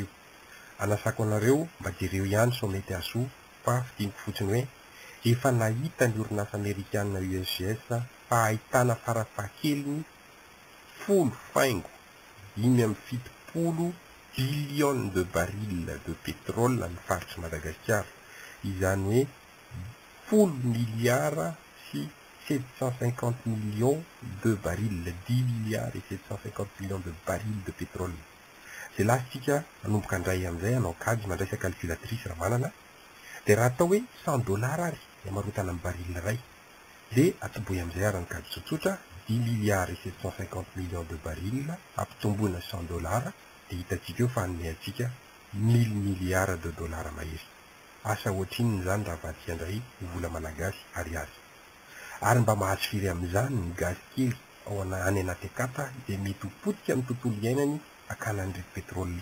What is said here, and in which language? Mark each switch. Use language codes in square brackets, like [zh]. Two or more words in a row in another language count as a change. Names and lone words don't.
[mg] Anasako anareo mba jereo ihany so mety asoa fa fidiniko fotsiny hoe efa nahita ny orinasa amerikanina USGS fa ahitana farafahakeliny 5,70 [fr] billions de barils de pétrole [mg] amin'ny faritry Madagasikara, izany hoe 10 milliards sy 750 [fr] millions de barils, 10 milliards et 750 millions de barils de pétrole. [mg] Zay lasitsika manomboka andray amin'izay anao kajy mandraisa calculatrice raha manana, dia raha atao hoe $100 ary amarotana amin'ny baril ray, dia atoboy amin'izay ary ny kajy tsotsotra [fr] 10 milliards et 750 millions de barils [mg] ampitomboina $100 dia hitantsika eo fa hanome antsika [fr] 1000 milliards de dollars [mg] mahery. Asa ohatrin'ny izany raha vadika andray vola malagasy ariary. Ary mba mahazo firy amin'izany ny gaz kely ao any anaty akata izay mety ho potika amin'ny tontolo iainany akanan'ireto petrôly